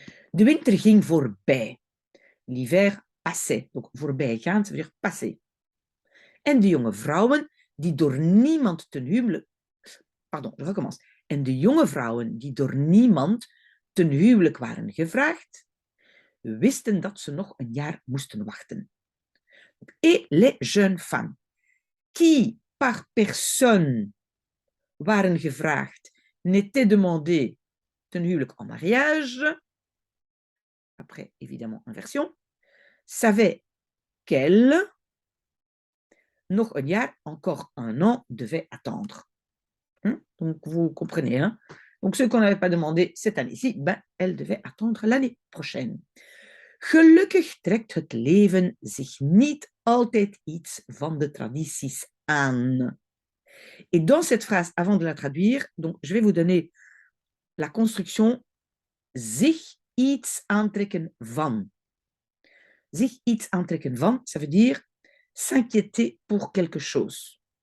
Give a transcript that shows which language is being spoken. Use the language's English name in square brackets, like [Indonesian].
[Dutch] De winter ging voorbij. [French] L'hiver passait. Donc voorbijgaan, ça veut dire passer. [Dutch] En de jonge vrouwen die door niemand ten huwelijk... [French] Pardon, je recommence. [Dutch] En de jonge vrouwen die door niemand ten huwelijk waren gevraagd, wisten dat ze nog een jaar moesten wachten. [French] Et les jeunes femmes qui par personne [Dutch] waren gevraagd, [French] n'étaient demandées [Dutch] ten huwelijk [French] en mariage, après évidemment inversion, savaient qu'elles, [Dutch] nog een jaar, [French] encore un an, devaient attendre. Donc vous comprenez, hein? Donc ceux qu'on n'avait pas demandé cette année-ci, ben, elles devaient attendre l'année prochaine. [Dutch] Gelukkig trekt het leven zich niet altijd iets van de tradities aan. [French] Et dans cette phrase, avant de la traduire, donc, je vais vous donner la construction [Dutch] zich iets aantrekken van. Zich iets aantrekken van, [French] ça veut dire s'inquiéter pour quelque chose.